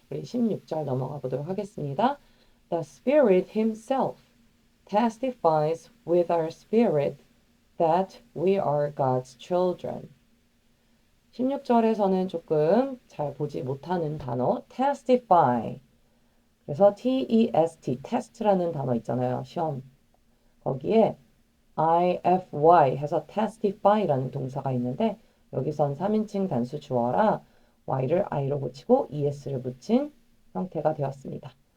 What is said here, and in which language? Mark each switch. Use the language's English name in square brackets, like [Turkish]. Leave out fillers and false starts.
[Korean] 우리 16절 넘어가 보도록 하겠습니다. [English] The Spirit Himself testifies with our spirit that we are God's children. [Korean] 16절에서는 조금 잘 보지 못하는 단어 testify. 그래서 T-E-S-T, test라는 단어 있잖아요. 시험. 거기에 ify 해서 testify라는 동사가 있는데 여기선 3인칭 단수 주어라 y를 i로 고치고 es를 붙인 형태가 되었습니다.